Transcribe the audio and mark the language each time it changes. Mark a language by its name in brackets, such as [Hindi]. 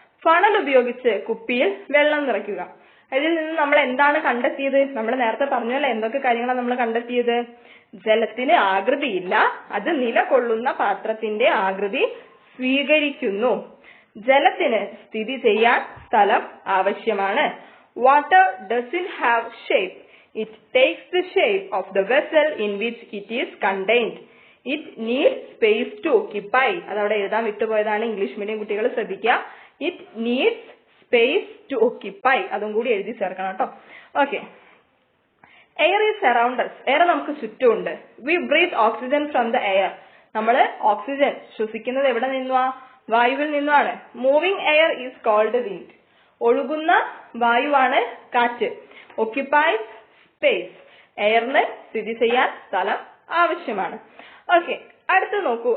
[Malayalam] Funnel ഉപയോഗിച്ച് കുപ്പിയിൽ വെള്ളം നിറയ്ക്കുക. ഇതിൽ നിന്ന് നമ്മൾ എന്താണ് കണ്ടെത്തിയത്? നമ്മൾ നേരത്തെ പറഞ്ഞല്ലോ എന്തൊക്കെ കാര്യങ്ങളാണ് നമ്മൾ കണ്ടെത്തിയത്. ജലത്തിന് ആകൃതിയില്ല, അത് നിലകൊള്ളുന്ന പാത്രത്തിന്റെ ആകൃതി സ്വീകരിക്കുന്നു. ജലത്തിന് സ്ഥിതി ചെയ്യാൻ സ്ഥലം ആവശ്യമാണ്. [English] Water doesn't have shape. It takes the shape of the vessel in which it is contained. It needs space to occupy. [Malayalam] അതവിടെ എഴുതാൻ വിട്ടുപോയതാണ്, ഇംഗ്ലീഷ് മീഡിയം കുട്ടികൾ ശ്രദ്ധിക്കുക. [English] It needs space to occupy. [Malayalam] അതും കൂടി എഴുതി ചേർക്കണം കേട്ടോ. Okay. [English] Air is around us. [Malayalam] Air നമുക്ക് ചുറ്റുമുണ്ട്. [English] We breathe oxygen from the air. [Malayalam] നമ്മൾ ഓക്സിജൻ ശ്വസിക്കുന്നത് എവിടെ നിന്നുവാ? വായുവിൽ നിന്നുമാണ്. [English] Moving air is cold wind. [Malayalam] ഒഴുകുന്ന വായുവാണ് കാറ്റ്. [English] Occupies space. [Malayalam] എയറിന് സ്ഥിതി ചെയ്യാൻ സ്ഥലം ആവശ്യമാണ്. ഓക്കെ, അടുത്ത് നോക്കൂ.